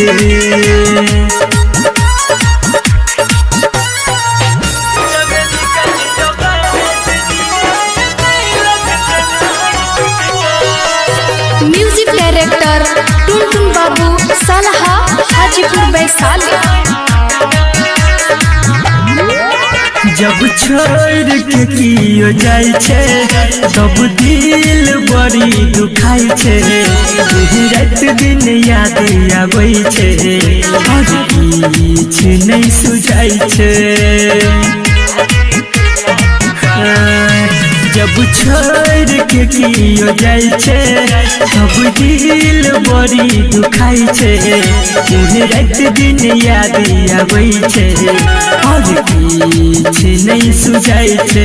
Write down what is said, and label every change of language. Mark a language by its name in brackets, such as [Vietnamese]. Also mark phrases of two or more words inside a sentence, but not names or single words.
[English] music director [Maithili] टुनटुन बाबू सलहा हाजीपुर वैशाली। जब छोड़ के कियो जाय छे तब दिल बड़ी दुखाई छे, रात दिन याद आबै छे और किछ नहीं सुझाई छे। जब छोड़ के कियो जाय छे तब दिल बड़ी दुखाई छे, रात दिन याद आबै छे और किछ नहीं सुझाई छे।